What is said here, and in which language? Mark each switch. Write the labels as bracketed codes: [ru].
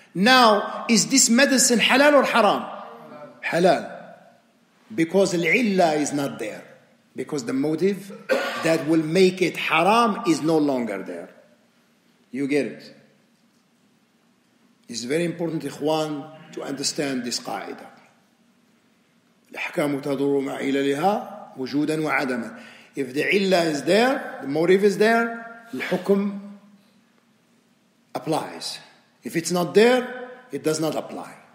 [en] Now, is this medicine halal or haram? Halal. Because al-illah is not there. Because the motive that will make it haram is no longer there. You get it? It's very important, ikhwan, to understand this qaida. [ar] الأحكام تدور مع عللها وجودا وعدما. [en] If the illah is there, the motive is there, الحكم applies. If it's not there, it does not apply.